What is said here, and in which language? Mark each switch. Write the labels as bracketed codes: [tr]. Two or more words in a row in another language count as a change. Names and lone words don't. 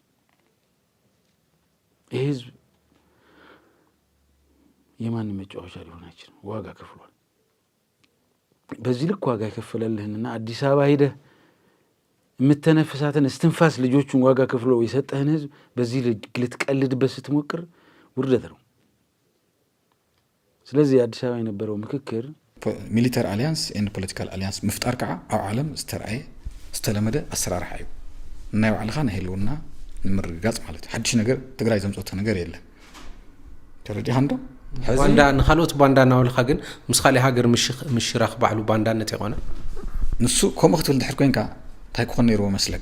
[am] ይሄ ህዝብ የማንም መጫወቻ ሊሆን አይችልም። ዋጋ ከፍሏል። በዚህ ልክ ዋጋ የከፈለልህንና አዲስ አበባ ሄደህ የምትተነፍሳትን እስትንፋስ ልጆቹን ዋጋ ከፍሎ የሰጠህን ህዝብ በዚህ ልትቀልድበት ስትሞክር ውርደት ነው። ስለዚህ አዲስ አበባ የነበረው ምክክር [en] military alliance and political alliance [ti] ምፍጣር ከዓ ኣብ ዓለም ዝተረኣየ ዝተለመደ ኣሰራርሓ እዩ። ናይ ባዕልኻ ንህልውና ንምርግጋፅ ማለት እዩ። ሓድሽ ነገር ትግራይ ዘምፀቶ ነገር የለን። ተረዲኻ እንዶ ባንዳ ንኻልኦት ባንዳ ናውልኻ ግን ምስ ካሊእ ሃገር ምሽራኽ ባዕሉ ባንዳነት ይኾነ ንሱ ከምኡ ክትብል ድሕር ኮንካ እንታይ ክኾን ነይርዎ መስለካ?